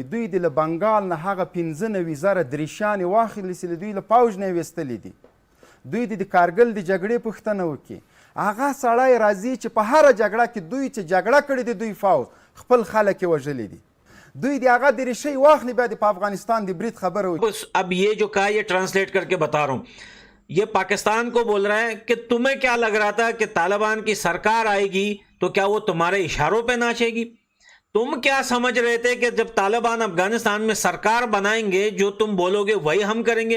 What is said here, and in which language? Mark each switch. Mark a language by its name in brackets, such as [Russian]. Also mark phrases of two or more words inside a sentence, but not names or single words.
[Pashto] دوی د له بنګال نه هغه 95 زره دریشیانې واخلي چې دوی له پوج نه یې ویستلي دي. دوی د کارګل د جګړې پوښتنه وکړي. هغه سړی راځي چې په هره جګړه کې دوی چې جګړه کړې دي، دوی فوج خپل خلک یې وژلي دي. دوی د هغه دریشۍ واخلي، بیا د په افغانستان د برید خبره وکړي. [Hindi] अब ये जो कहा, ये ट्रांसलेट करके बता रहा हूं। ये पाकिस्तान को बोल रहा है कि तुम्हें क्या लग रहा था कि तालिबान की सरकार आएगी तो क्या वो तुम्हारे इशारों पे नाचेगी? तुम क्या समझ रहे थे कि जब तालिबान अफगानिस्तान में सरकार बनाएंगे, जो तुम बोलोगे वही हम करेंगे?